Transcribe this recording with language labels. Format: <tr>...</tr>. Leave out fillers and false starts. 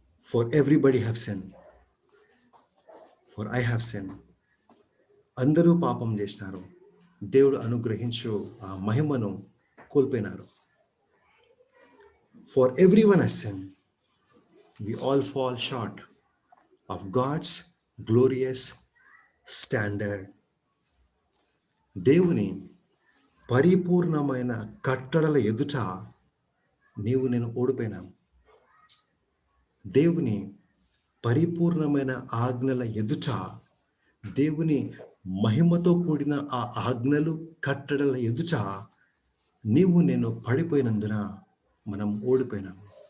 <en>For everybody have sinned, for I have sinned.</en> <te>అందరూ పాపం చేస్తారు, దేవుడు అనుగ్రహించు ఆ మహిమను కోల్పోయినారు.</te> <en>For everyone has sinned, we all fall short of God's glorious standard.</en> <te>దేవుని పరిపూర్ణమైన కట్టడల ఎదుట నీవు నేను ఓడిపోయినాం. దేవుని పరిపూర్ణమైన ఆజ్ఞల ఎదుట, దేవుని మహిమతో కూడిన ఆ ఆజ్ఞలు కట్టడల ఎదుట నీవు నేను పడిపోయినందున మనం ఓడిపోయినాము.</te>